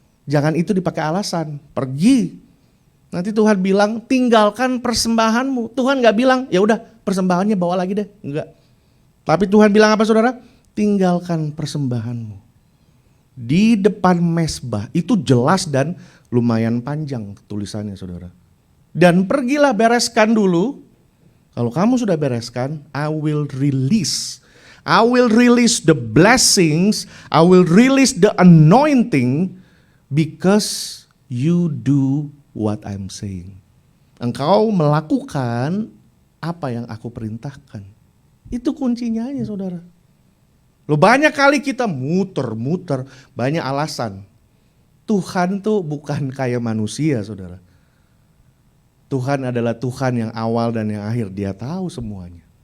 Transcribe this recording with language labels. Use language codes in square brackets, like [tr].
[id] Jangan itu dipakai alasan, pergi. Nanti Tuhan bilang tinggalkan persembahanmu. Tuhan gak bilang ya udah persembahannya bawa lagi deh, enggak. Tapi Tuhan bilang apa saudara? Tinggalkan persembahanmu. Di depan mezbah, itu jelas dan lumayan panjang tulisannya saudara. Dan pergilah bereskan dulu. Kalau kamu sudah bereskan, [en] I will release the blessings, I will release the anointing because you do what I'm saying. [id] Engkau melakukan apa yang aku perintahkan. Itu kuncinya aja saudara. Loh banyak kali kita muter-muter, banyak alasan. Tuhan tuh bukan kayak manusia saudara. Tuhan adalah Tuhan yang awal dan yang akhir, dia tahu semuanya.